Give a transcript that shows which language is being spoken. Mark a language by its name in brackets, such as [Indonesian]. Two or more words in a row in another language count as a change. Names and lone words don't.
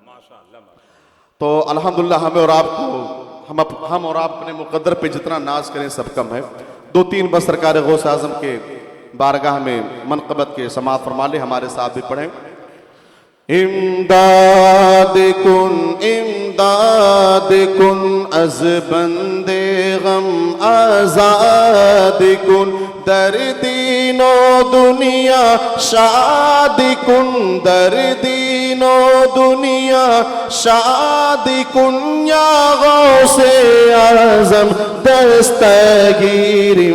[Urdu] تو الحمدللہ ہمیں اور آپ کو ہم اور آپ اپنے مقدر پہ جتنا ناز کریں سب کم ہے. 2-3 بس سرکار غوث اعظم کے بارگاہ میں منقبت کے سماعت فرما لیں, ہمارے ساتھ بھی پڑھیں. [Persian] امداد کن از بندے غم آزاد کن, در دین و دنیا شاد کن, در دین و دنیا شاد کن, یا غوث اعظم دستگیر.